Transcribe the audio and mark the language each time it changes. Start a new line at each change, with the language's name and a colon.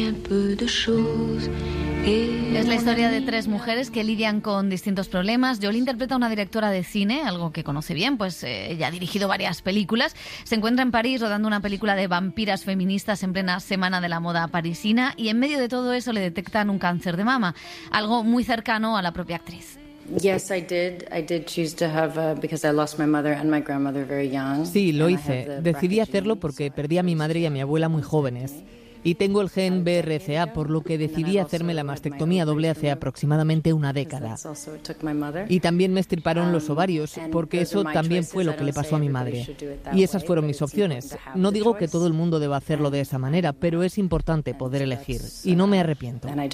Spanish: Es la historia de tres mujeres que lidian con distintos problemas. Jolie interpreta a una directora de cine, algo que conoce bien, pues ella ha dirigido varias películas. Se encuentra en París rodando una película de vampiras feministas en plena semana de la moda parisina y en medio de todo eso le detectan un cáncer de mama, algo muy cercano a la propia actriz.
English: Yes, I did. I did choose to have because I lost my mother and my grandmother very young.
Spanish: Sí, lo hice. Decidí hacerlo porque perdí a mi madre y a mi abuela muy jóvenes. Y tengo el gen BRCA, por lo que decidí hacerme la mastectomía doble hace aproximadamente una década. Y también me extirparon los ovarios, porque eso también fue lo que le pasó a mi madre. Y esas fueron mis opciones. No digo que todo el mundo deba hacerlo de esa manera, pero es importante poder elegir. Y no me arrepiento.